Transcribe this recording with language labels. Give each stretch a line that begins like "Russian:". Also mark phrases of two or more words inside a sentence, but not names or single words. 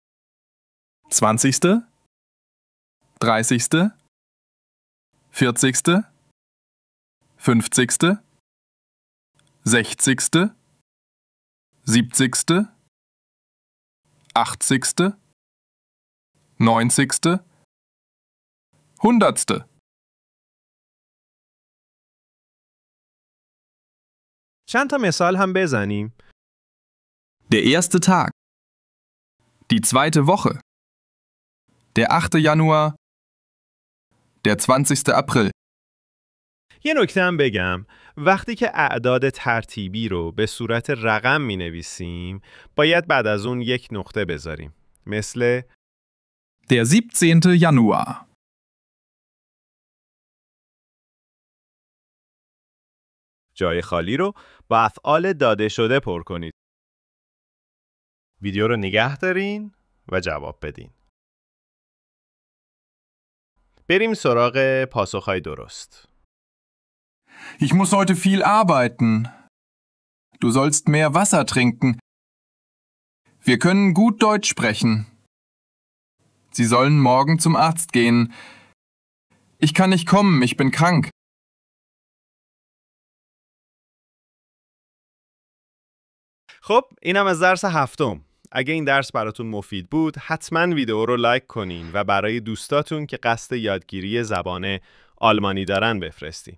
German: 20., 30., 40., 50., 60., 70., 80., 90., 100.
Persian: چند تا مثال هم بزنیم.
German: Der erste Tag. Die zweite Woche. Der 8. Januar. Der 20. April.
Persian: یه نکته هم بگم، وقتی که اعداد ترتیبی رو به صورت رقم می نویسیم باید بعد از اون یک نقطه بذاریم، مثل
German: Der 17. Januar.
Persian: جای خالی رو با افعال داده شده پر کنید. ویدیو رو نگه دارین و جواب بدین. بریم سراغ پاسخهای درست.
German: Ich muss heute viel arbeiten. Du sollst mehr Wasser trinken. Wir können gut Deutsch sprechen. Sie sollen morgen zum Arzt gehen. Ich kann nicht kommen, ich bin krank.
Persian: خب اینم از درس هفتم. اگه این درس براتون مفید بود حتما ویدیو رو لایک کنین و برای دوستاتون که قصد یادگیری زبان آلمانی دارن بفرستین.